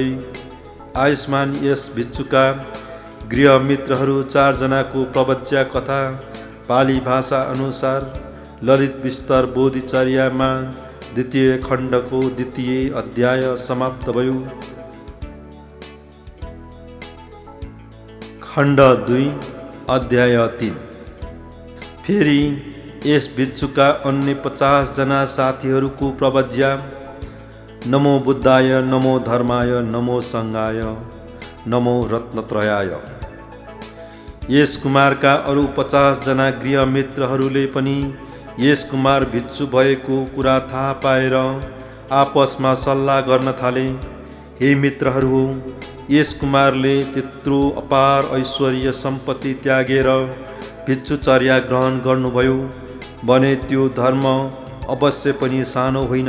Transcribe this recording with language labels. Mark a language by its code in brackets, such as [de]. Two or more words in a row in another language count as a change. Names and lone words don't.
[ne] आयुष्मान यस भिक्षुका गृह मित्रहरू 4 जनाको प्रवज्या कथा पाली भाषा अनुसार ललित विस्तार बोधिचर्यामा 2 खण्डको 2 अध्याय समाप्त भयो। खण्ड 2 अध्याय 3 फेरि यस भिक्षुका अन्य 50 जना साथीहरूको प्रवज्या। [sa] नमो बुद्धाय, नमो धर्माय, नमो संघाय, नमो रत्नत्रयाय। [ne] यस कुमारका अरू 50 जना गृह मित्रहरूले पनि यस कुमार भिक्षु भएको कुरा थाहा पाएर आपसमा सल्लाह गर्न थाले। हे मित्रहरू, यस कुमारले त्यत्रो अपार ऐश्वर्य सम्पत्ति त्यागेर भिक्षुचर्या ग्रहण गर्नुभयो भने त्यो धर्म अवश्य पनि सानो होइन।